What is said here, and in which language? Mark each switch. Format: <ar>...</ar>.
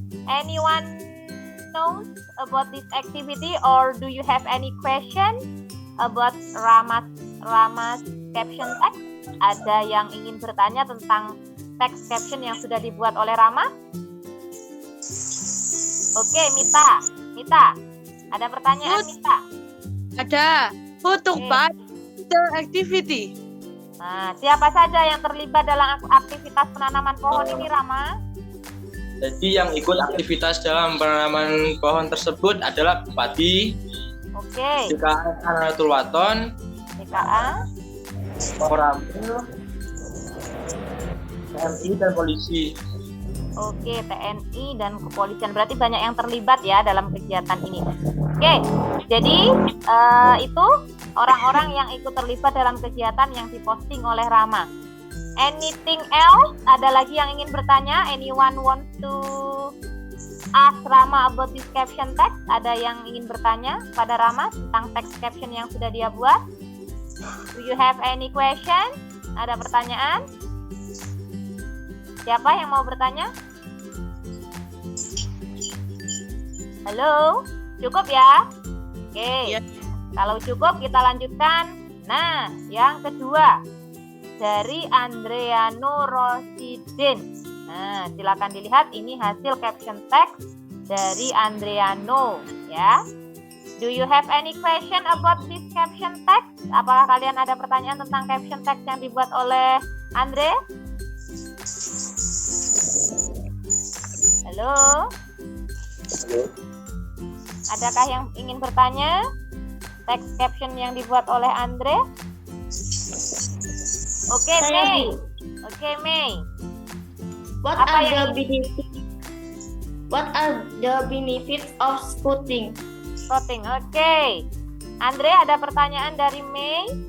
<en>Anyone knows about this activity, or do you have any question about Rama's caption text?</en> <id>Ada yang ingin bertanya tentang text caption yang sudah dibuat oleh Rama? Oke, Mita, ada pertanyaan, Mita? Ada.</id> <en>Who took part in the activity?</en> <id>Nah, siapa saja yang terlibat dalam aktivitas penanaman pohon ini, Rama? Jadi yang ikut aktivitas dalam penanaman pohon tersebut adalah Bupati, Oke. DKA Nahdlatul Wathon, DKA, Koramil, TNI dan polisi. Oke, TNI dan kepolisian. Berarti banyak yang terlibat ya dalam kegiatan ini. Oke, jadi itu orang-orang yang ikut terlibat dalam kegiatan yang diposting oleh Rama.</id> <en>Anything else?</en> <id>Ada lagi yang ingin bertanya?</id> <en>Anyone want to ask Rama about this caption text?</en> <id>Ada yang ingin bertanya pada Rama tentang text caption yang sudah dia buat?</id> <en>Do you have any question?</en> <id>Ada pertanyaan? Siapa yang mau bertanya? Halo? Cukup ya? Oke. Ya. Kalau cukup kita lanjutkan. Nah, yang kedua dari Andreano Rosidin. Nah, silakan dilihat ini hasil caption text dari Andreano ya.</id> <en>Do you have any question about this caption text?</en> <id>Apakah kalian ada pertanyaan tentang caption text yang dibuat oleh Andre? Halo? Adakah yang ingin bertanya? Text caption yang dibuat oleh Andre? Oke, Mei. Oke, Mei.</id> <en>What</en> <id>Apa</id> <en>are</en> <id>yang</id> <en>the benefits? What are the benefits of spotting?</en> <id>Voting, oke. Andre, ada pertanyaan dari Mei.</id>